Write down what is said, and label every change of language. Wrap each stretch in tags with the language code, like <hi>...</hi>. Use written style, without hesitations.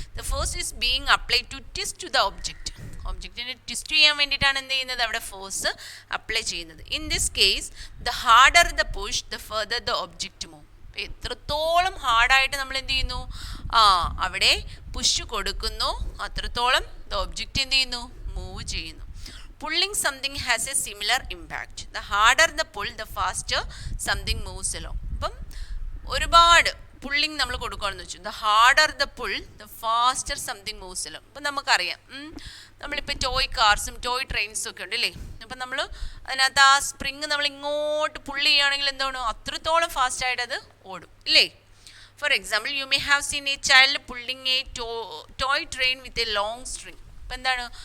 <en>The force is being apply to twist the object.</en> <ml>ഒബ്ജക്റ്റിനെ twist ചെയ്യാൻ വേണ്ടിയിട്ടാണ് എന്ത് ചെയ്യുന്നത്? അവിടെ ഫോഴ്സ് അപ്ലൈ ചെയ്യുന്നത്.</ml> <en>In this case the harder the push the further the object move.</en> <ml>എത്രത്തോളം ഹാർഡായിട്ട് നമ്മൾ എന്ത് ചെയ്യുന്നു? അവിടെ പുഷ് കൊടുക്കുന്നു, അത്രത്തോളം ദ ഒബ്ജക്റ്റ് എന്ത് ചെയ്യുന്നു? മൂവ് ചെയ്യുന്നു.</ml> <en>Pulling something has a similar impact. The harder the pull, the faster something moves along.</en> <ml>അപ്പം ഒരുപാട് പുള്ളിങ് നമ്മൾ കൊടുക്കുകയാണെന്ന് വെച്ചു.</ml> <en>The harder the pull the faster something moves along.</en> <ml>അപ്പം നമുക്കറിയാം, നമ്മളിപ്പോൾ ടോയ് കാർസും ടോയ് ട്രെയിൻസും ഒക്കെ ഉണ്ട് അല്ലേ. അപ്പം നമ്മൾ അതിനകത്ത് ആ സ്പ്രിങ് നമ്മൾ ഇങ്ങോട്ട് പുള്ളി ചെയ്യുകയാണെങ്കിൽ എന്താണ്? അത്രത്തോളം ഫാസ്റ്റായിട്ട് അത് ഓടും ഇല്ലേ.</ml> <en>For example, you may have seen a child pulling a toy train with a long string.</en> <ml>അപ്പം എന്താണ്?</ml>